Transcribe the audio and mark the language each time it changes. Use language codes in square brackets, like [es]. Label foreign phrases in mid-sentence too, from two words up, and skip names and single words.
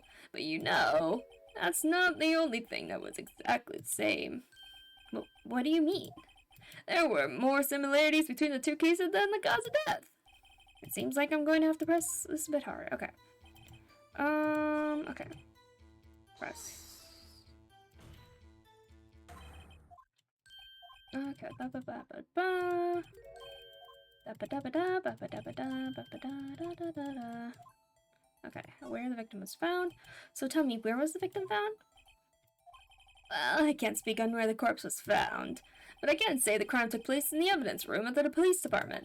[en] But you know, that's not the only thing that was exactly the same. What do you mean? There were more similarities between the two cases than the cause of death. It seems like I'm going to have to press this a bit harder. Okay. Okay. Press. Okay. Ba ba ba ba ba. Okay, where the victim was found. So tell me, where was the victim found? Well, I can't speak on where the corpse was found, but I can say the crime took place in the evidence room of the police department.